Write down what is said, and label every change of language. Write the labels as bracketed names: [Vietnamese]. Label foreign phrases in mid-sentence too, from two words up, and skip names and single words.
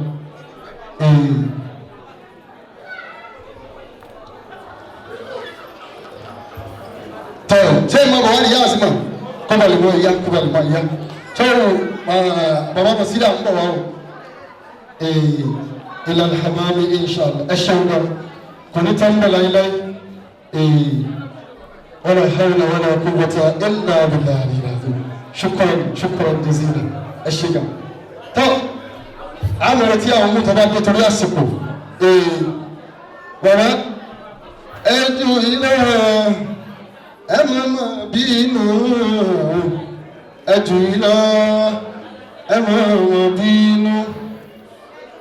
[Yoruba] ṣé ìmọ̀ bàbá ni yáa sí ma kọ́bà lè mọ ìyá kọ́bà lè mọ ìyá ṣọ́rọ̀ bàbá kan sídà ń bọ̀ wá o ìlànà hamami inṣàlá ẹ ṣeun náà kò ní tán bẹ̀ láíláí [Arabic] ولا حول ولا قوة إلا بالله العظيم شكرا جزيلا [Yoruba] ẹ ṣe gan. tọ́ àmì rẹ̀ tí àwọn mú tọ́ bá dé torí àsìkò bàbá ẹ ju ilé rẹ̀ ẹ mama bínú ẹ jù lọ ẹ mama bínú